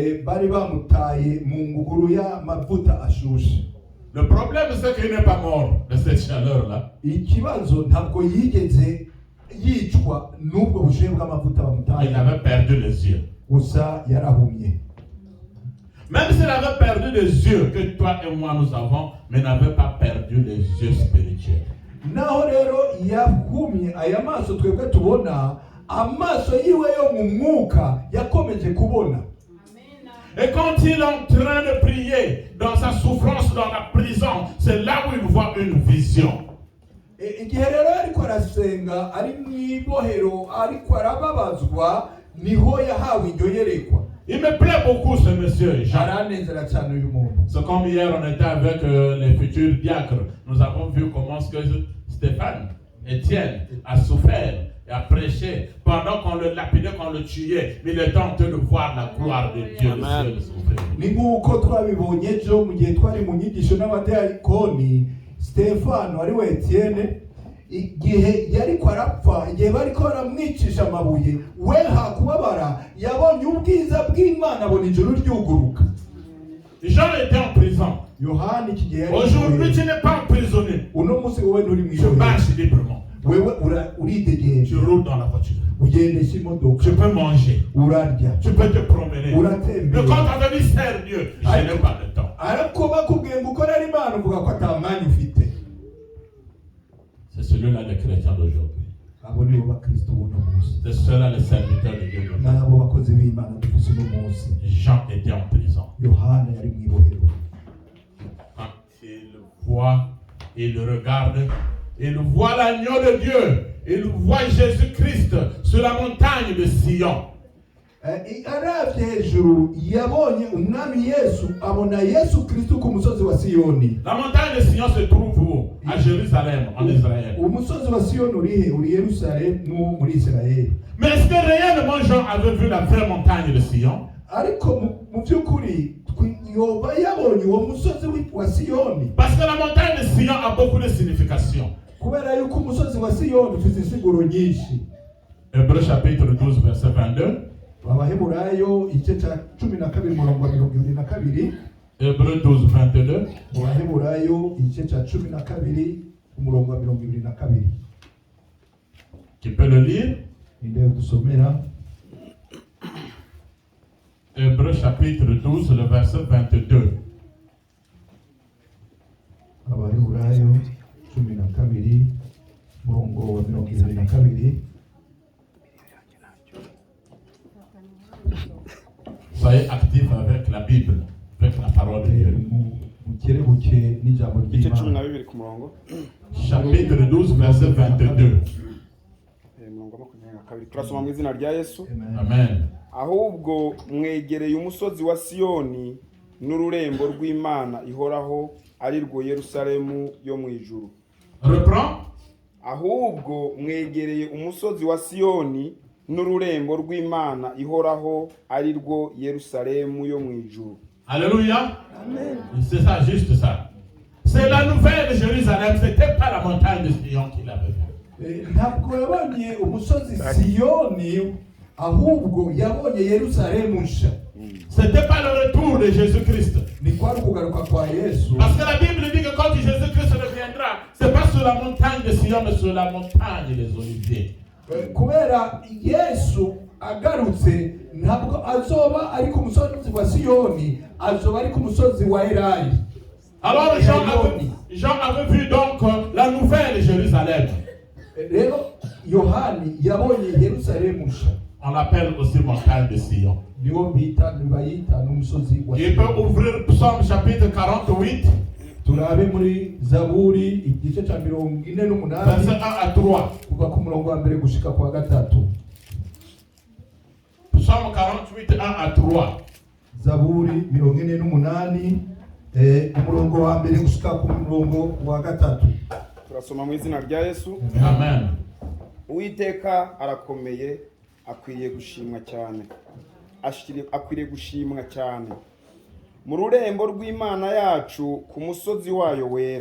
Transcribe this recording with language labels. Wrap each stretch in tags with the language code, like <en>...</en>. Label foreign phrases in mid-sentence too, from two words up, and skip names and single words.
<fr>Le problème, c'est qu'il n'est pas mort de cette chaleur-là. Il avait perdu les yeux. Même s'il avait perdu les yeux que toi et moi nous avons, mais n'avait pas perdu les yeux spirituels.</fr> <rn>Naho rero yahumye aya maso twebwe tubona, amaso yiwe yo mu mwuka yakomeje kubona.</rn> <fr>Et quand il est en train de prier dans sa souffrance dans la prison, c'est là où il voit une vision.</fr> <rn>Igihe rero ariko arasenga ari mwibohero ariko arababazwa, niho yahawe iryo yerekwa.</rn> <fr>Il me plaît beaucoup ce monsieur Jean.</fr> <rn>Aranezera cyane uyu muntu.</rn> <fr>C'est comme hier on était avec les futurs diacres. Nous avons vu comment ce que Stéphane, Étienne a souffert et a prêché pendant qu'on le lapidait, qu'on le tuait. Mais il était en train de voir la gloire de Dieu. Le ciel</fr> <rn>ni nk'uko twabibonye ejo mu gihe twari mu nyigisho n'abadiyakoni, Stefano ari we Etienne, igihe yariko arapfa, igihe bariko baramwicisha amabuye, we hakubabara yabonye ubwiza bw'Imana, abona ijuru ryuguruka.</rn> <fr>Jean était en prison.</fr> <rn>Yohani iki gihe</rn> <fr>aujourd'hui tu n'es pas emprisonné.</fr> <rn>Uno munsi wowe nturi mu</rn> <fr>Tu marches librement.</fr> <rn>wewe uridegenje.</rn> <fr>Tu roules dans la voiture.</fr> <rn>Ugendesha imodoka.</rn> <fr>Tu peux manger.</fr> <rn>Urarya.</rn> <fr>Tu peux te promener.</fr> <rn>Uratembera.</rn> <fr>Mais quand on te dit sers Dieu, je n'ai pas le temps.</fr> <rn>Ariko bakubwiye ngo ukorere Imana uvuga ko atamanya ufite.</rn> <fr>C'est celui-là les chrétiens d'aujourd'hui.</fr> <rn>Abo nibo bakristo buno munsi.</rn> <fr>C'est ceux-là les serviteurs de Dieu.</fr> <rn>Nabo bakozi b'Imana dufise uno munsi.</rn> <fr>Jean était en prison.</fr> <rn>Yohana yari mwibohero.</rn> <fr>Quand il voit, il regarde, il voit l'agneau de Dieu, il voit Jésus-Christ sur la montagne de Sion.</fr> <rn>Aravye hejuru yabonye umwami Yesu, abona Yesu Kristo ku musozi wa Siyoni.</rn> <fr>La montagne de Sion se trouve où? À Jérusalem, en Israël.</fr> <rn>Umusozi wa Siyoni urihe? Uri Yerusalemu muri Israeli.</rn> <fr>Mais est-ce que réellement Jean avait vu la vraie montagne de Sion?</fr> <rn>Ariko mu by'ukuri yoba yabonye uwo musozi wa Siyoni.</rn> <fr>Parce que la montagne de Sion a beaucoup de signification.</fr> <rn>Kubera yuko umusozi wa Siyoni ufite insiguro nyinshi.</rn> <fr>Hébreux chapitre 12 verset 22.</fr> <rn>Abaheburayo igice cya 12 murongo wa 22.</rn> <fr>Hébreux 12 22.</fr> <rn>Abaheburayo igice cya 12 umurongo wa 22.</rn> <fr>Qui peut le lire?</fr> <rn>Ninde dusomera?</rn> <fr>Hébreux chapitre 12 le verset 22.</fr> <rn>Abaheburayo 12 umurongo wa 22.</rn> <fr>Soyez actifs avec la Bible, avec la parole de Dieu. Chapitre 12, verset 22.</fr> <rn>Turasoma mu izina rya Yesu. Amen. Ahubwo mwegereye umusozi wa Siyoni n'ururembo rw'Imana ihoraho ari rwo Yerusalemu yo mu ijuru.</rn> <fr>Reprends.</fr> <rn>Ahubwo mwegereye umusozi wa Siyoni n'ururembo rw'Imana ihoraho ari rwo Yerusalemu yo mu ijuru.</rn> <fr>Alléluia. Amen. C'est ça, juste ça. C'est la nouvelle de Jérusalem, c'était pas la montagne de Sion qu'il avait vue.</fr> <rn>Ntabwo yabonye umusozi Siyoni, ahubwo yabonye Yerusalemu nsha.</rn> <fr>C'était pas le retour de Jésus-Christ.</fr> <rn>Ni kwari kugaruka kwa Yesu.</rn> <fr>Parce que la Bible dit que quand Jésus-Christ reviendra, c'est pas sur la montagne de Sion, mais sur la montagne des Oliviers.</fr> <rn>Kubera Yesu agarutse ntabwo azoba ari ku musozi wa Siyoni, azoba ari ku musozi wa Elayi.</rn> <fr>Alors Jean avait vu donc la nouvelle Jérusalem.</fr> <rn>Rero Yohani yabonye Yerusalemu nsha.</rn> <fr>On l'appelle aussi montagne de Sion.</fr> <rn>Niwo bita nibayita n'umusozi wa Sion.</rn> <fr>Il peut ouvrir Psaume chapitre 48.</fr> <rn>Turabe muri Zaburi igice cya 48</rn> <fr>verset 1 à 3.</fr> <rn>kuva ku murongo wa mbere gushika kwa gatatu.</rn> <fr>Psaume 48 1 à 3.</fr> <rn>Zaburi 48 umurongo wa mbere gushika ku murongo wa gatatu. Turasoma mu izina rya Yesu. Amen. Uwiteka arakomeye, akwiriye gushimwa cyane. Akwiriye gushimwa cyane. Mu rurembo rw'Imana yacu ku musozi wayo wera.</rn>